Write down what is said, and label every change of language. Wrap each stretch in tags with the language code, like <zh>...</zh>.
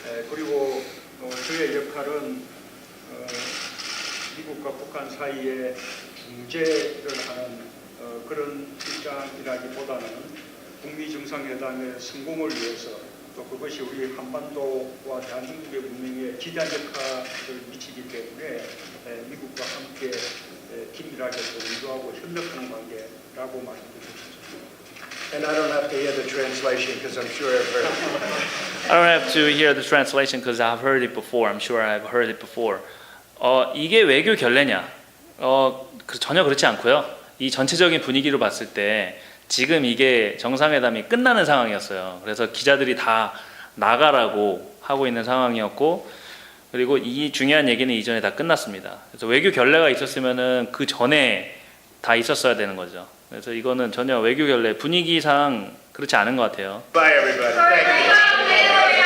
<ko>그리고 저의 역할은 미국과 북한 사이에 중재를 하는 그런 입장이라기보다는 북미 정상회담의 성공을 위해서 또 그것이 우리 한반도와 대한민국의 문명에 기대한 역할을 미치기 때문에 미국과 함께 긴밀하게 공조하고 협력하는 관계라고 말씀드립니다.</ko> <en>And I don't have to hear the translation because I'm sure I've heard it. I don't have to hear the translation because I've heard it before. I'm sure I've heard it before.</en> <ko>이게 외교 결례냐? 전혀 그렇지 않고요. 이 전체적인 분위기로 봤을 때 지금 이게 정상회담이 끝나는 상황이었어요. 그래서 기자들이 다 나가라고 하고 있는 상황이었고, 그리고 이 중요한 얘기는 이전에 다 끝났습니다. 그래서 외교 결례가 있었으면은 그 전에 다 있었어야 되는 거죠. 그래서 이거는 전혀 외교 결례 분위기상 그렇지 않은 것 같아요.</ko> <en>Bye, everybody. Thank you.</en>